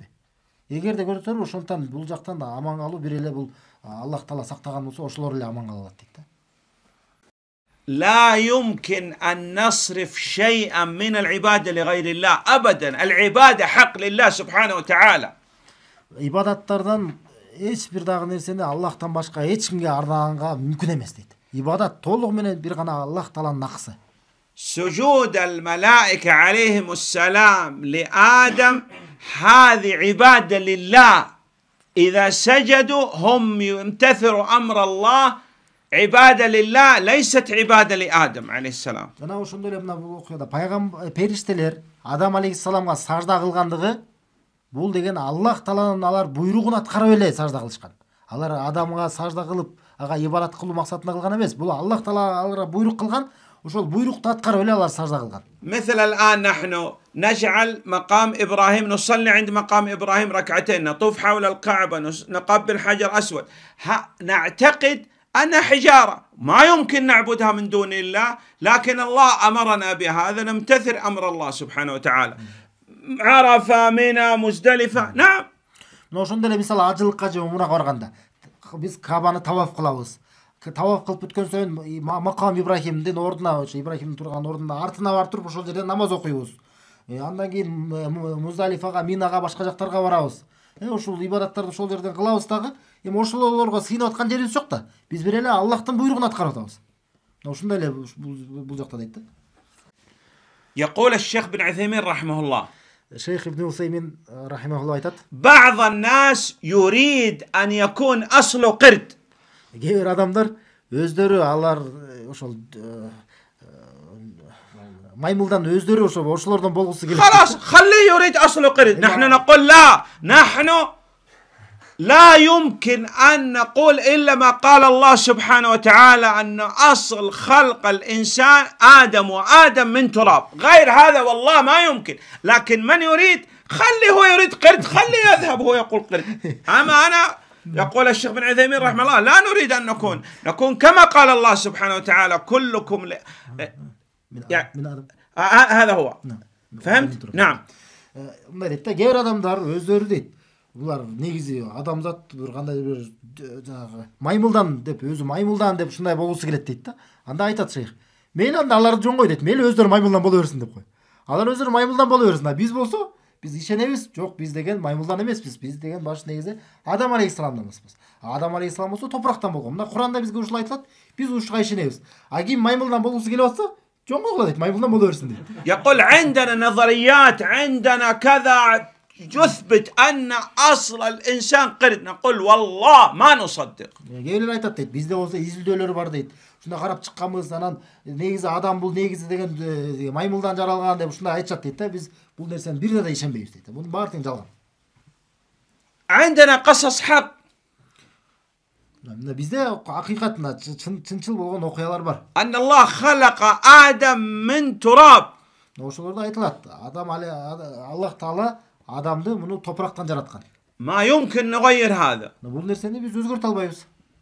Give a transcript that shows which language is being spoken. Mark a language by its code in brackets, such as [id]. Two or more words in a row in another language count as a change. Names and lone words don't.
[ky] Эгерде көрсөтөр, ошондон бул жактан да аман калуу бир эле бул Аллах Таала сактаган болсо, ошолор эле аман кала алат дейт да. [ar] لا يمكن أن نصرف شيئا من العبادة لغير الله أبدا. العبادة حق لله سبحانه وتعالى. [ky] Ибадаттардан эч бир дагы нерсени Аллахтан башка эч кимге арнаганга мүмкүн эмес дейт. Ибадат толугу менен бир гана Аллах Тааланын акысы. [ar] سجود الملائكة عليهم السلام لآدم هذه عبادة لله. إذا سجدوا هم يمتثلوا أمر الله عبادة لله ليست عبادة لآدم عليه السلام. [ky] Жана ошондой эле мына бул окуяда пайгамбар периштелер Адам алейхиссаламга сажда кылгандыгы бул деген Аллах Тааланын алар буйругун аткарып эле сажда кылышкан. Алар Адамга сажда кылып, ага ибадат кылуу максатында кылган эмес. Бул Аллах Таала аларга буйрук кылган, ошол буйрукту аткарып эле алар сажда кылган. [ar] مثل الآن نحن نجعل مقام إبراهيم نصلي عند مقام إبراهيم ركعتين نطوف حول الكعبة نقبل حجر أسود نعتقد أنها حجارة ما يمكن نعبدها من دون الله لكن الله أمرنا بهذا نمتثل أمر الله سبحانه وتعالى. عرفة منى مزدلفة. نعم. [ky] мына ошондой эле мисалы ажылыкка же умрага барганда биз Кабаны таваф кылабыз. Таваф кылып бүткөн соң Макам Ибрахимдин ордуна, ошо Ибрахимдин турган ордуна артына барып туруп ошол жерден намаз окуйбуз. Андан кийин Муздалифага, Минага, башка жактарга барабыз. Ушул ибадаттарды ошол жерден кылабыз дагы. Эми ошолорго сыйынып аткан жерибиз жок да. Биз бир эле Аллахтын буйругун аткарып атабыз. Ошондой эле бул жакта дейт да. [ar] يقول الشيخ بن عثيمين رحمه الله. [ky] Шейх ибн Усаймин рахимахуллах айтат. [ar] بعض الناس يريد أن يكون أصله قرد. Кээ бир адамдар өздөрү алар ошол маймылдан өздөрү ошолордон болгусу келет. خلاص خليه يريد أصله قرد. نحن نقول لا، نحن لا يمكن أن نقول إلا ما قال الله سبحانه وتعالى أن أصل خلق الإنسان آدم، وآدم من تراب. غير هذا والله ما يمكن. لكن من يريد خليه هو يريد قرد، خليه يذهب هو يقول قرد. أما أنا يقول الشيخ بن عثيمين رحمه الله لا نريد أن نكون كما قال الله سبحانه وتعالى كلكم هذا هو. فهمت؟ نعم. [ky] Кээ бир адамдар өздөрү дейт. Булар негизи адамзат бир кандай бир жанагы маймылдан деп, өзү маймылдан деп ушундай болгусу келет дейт да. Анда айтат шейх. Мейли анда аларды жоңгой дейт. Мейли өздөрү маймылдан боло берсин деп кой. Алар өздөрү маймылдан боло берсин. Биз болсо, биз ишенебиз. Жок, биз деген маймылдан эмеспиз. Биз деген баш негизи Адам алейхисаламданбыз. Адам алейхисалам болсо топурактан болгон. Мына Куранда бизге ушул айтылат. Биз ушуга ишенебиз. Ким маймылдан болгусу келип атса, жоңгой дейт. Маймылдан боло берсин дейт. [ar] يقول عندنا نظريات، عندنا كذا يثبت أن أصل الإنسان قرد. نقول والله ما نصدق. [ky] Кейбіреулер айтат дейт, бизде болсо изилдөөлөр бар дейт. Ушунда карап чыкканбыз, анан негизи адам бул негизи деген маймылдан жаралган деп ушундай айтышат дейт да. Биз бул нерсени бир да ишенбейбиз дейт. Бунун баары тең жалган. [ar] عندنا قصص حق. [ky] Бизде акыйкат, чынчыл болгон окуялар бар. [ar] أن الله خلق آدم من تراب. [ky] Ошолордо айтылат, Аллах Таала адамды муну топурактан жараткан. [ar] ما يمكن نغير هذا. [ky] Бул нерсени биз өзгөртө албайбыз.